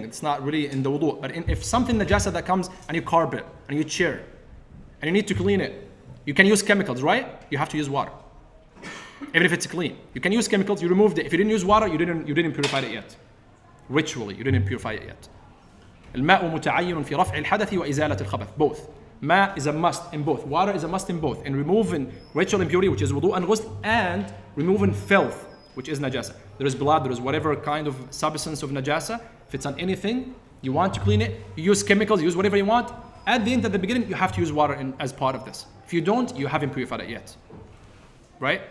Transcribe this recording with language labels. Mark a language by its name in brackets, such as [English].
[English] It's not really in the wudu. But if something najasa that comes and you carpet and you chair and you need to clean it, you can use chemicals, right? You have to use water. Even if it's clean. You can use chemicals, you removed it. If you didn't use water, you didn't purify it yet. Ritually, you didn't purify it yet. [Arabic] الماء متعين في رفع الحدث وإزالة الخبث. [English] Both. Ma is a must in both. Water is a must in both. In removing ritual impurity, which is wudu and ghusl, and removing filth, which is najasa. There is blood, there is whatever kind of substance of najasa. If it's on anything, you want to clean it, you use chemicals, you use whatever you want. At the end, at the beginning, you have to use water as part of this. If you don't, you haven't purified it yet. Right?